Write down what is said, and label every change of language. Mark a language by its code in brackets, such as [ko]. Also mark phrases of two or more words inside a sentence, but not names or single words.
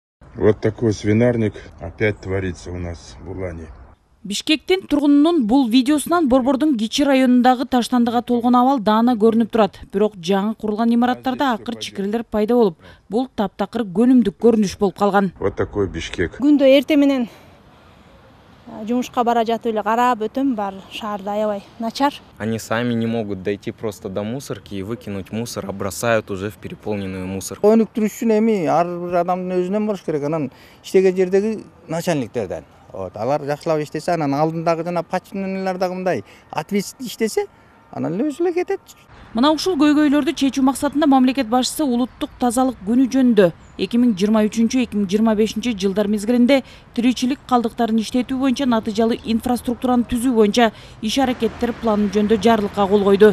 [ru] Вот такой свинарник опять творится у нас в Улане. [ky] Бишкектин тургунунун бул видеосунан Борбордун Кичи районундагы таштандыга толгон абал даана көрүнүп турат. Бирок жаңы курулган имараттарда акыр чикирелер пайда болуп, бул таптакыр көнүмдүк көрүнүш болуп калган. [ru] Вот такой Бишкек. [ky] Күндө эрте менен жумушка бара жатып эле карап өтөм, бар шаарда аябай начар. [ru] Они сами не могут дойти просто до мусорки и выкинуть мусор, а бросают уже в переполненную мусорку. [ky] Өнүктүрүш үчүн эми ар бир адамдын өзүнөн болуш керек, анан иштеген жердеги начальниктерден. Алар жакшылап иштесе, анан алдындагы жана подчиненныйлар дагы мындай ответственный иштесе, анан эле өзү эле кетет. Мына ушул көйгөйлөрдү чечүү максатында мамлекет башчысы улуттук тазалык күнү жөнүндө 2023-2025 жылдар мезгилинде тиричилик калдыктарын иштетүү боюнча натыйжалуу инфраструктураны түзүү боюнча иш-аракеттер планы жөнүндө жарлыкка кол койду.